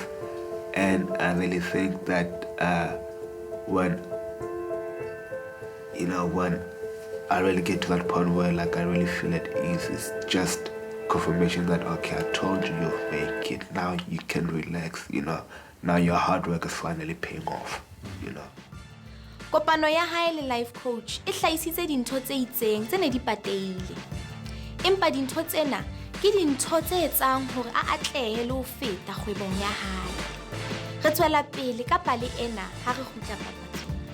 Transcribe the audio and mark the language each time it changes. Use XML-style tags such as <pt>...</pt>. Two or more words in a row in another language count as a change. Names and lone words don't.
<en>And I really think that when I really get to that point where I really feel at ease, it's just confirmation that, okay, I told you you'll make it. Now you can relax, Now your hard work is finally paying off,</en> <st>Kopano ya hae le</st> <en>life coach</en> <st>e hlahisitse dintho tse itseng tse ne di pateile. Empa dintho tsena ke dintho tse etsang hore a atlehe le ho feta kgwebong ya hae. Re tswela pele ka pale ena ha re kgutla papatsong.</st>